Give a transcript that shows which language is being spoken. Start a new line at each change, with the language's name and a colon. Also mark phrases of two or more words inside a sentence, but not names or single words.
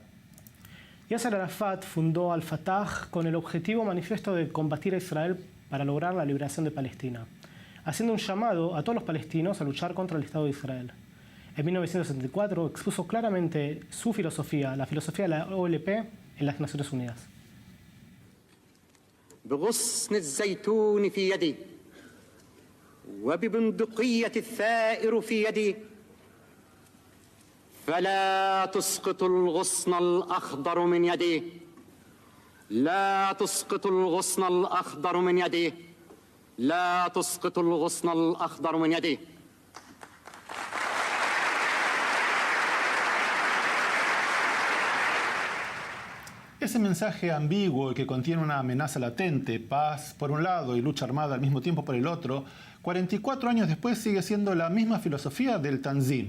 Spanish: Yasser Arafat fundó Al-Fatah con el objetivo manifiesto de combatir a Israel para lograr la liberación de Palestina, haciendo un llamado a todos los palestinos a luchar contra el Estado de Israel. En 1974 expuso claramente su filosofía, la filosofía de la OLP, en las Naciones Unidas.
Arabic: بغصن الزيتون في يدي وببندقية الثائر في يدي فلا تسقط الغصن الأخضر من يدي لا تسقط الغصن الأخضر من يدي لا تسقط الغصن الأخضر من يدي.
Spanish: Ese mensaje ambiguo y que contiene una amenaza latente, paz por un lado y lucha armada al mismo tiempo por el otro, 44 años después sigue siendo la misma filosofía del Tanzim.